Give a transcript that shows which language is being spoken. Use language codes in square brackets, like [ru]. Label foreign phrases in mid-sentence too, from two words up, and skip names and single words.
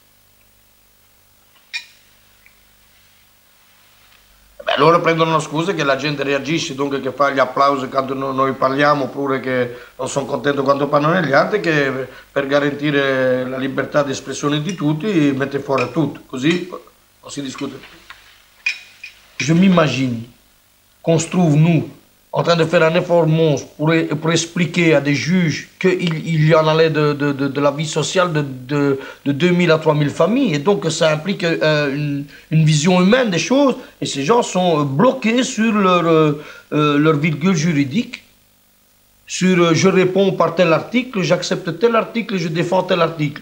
[it] Beh, loro prendono scuse che la gente reagisce, dunque che fa gli applausi quando noi parliamo, oppure che non sono contento quando parlano gli altri, che per garantire la libertà di espressione di tutti mette fuori tutto, così non si discute. [fr] Je m'imagine qu'on se trouve, nous, en train de faire un effort monstre pour expliquer à des juges qu'il y en allait de la vie sociale de 2000 à 3000 familles, et donc ça implique une vision humaine des choses, et ces gens sont bloqués sur leur virgule juridique, sur je réponds par tel article, j'accepte tel article, je défends tel article.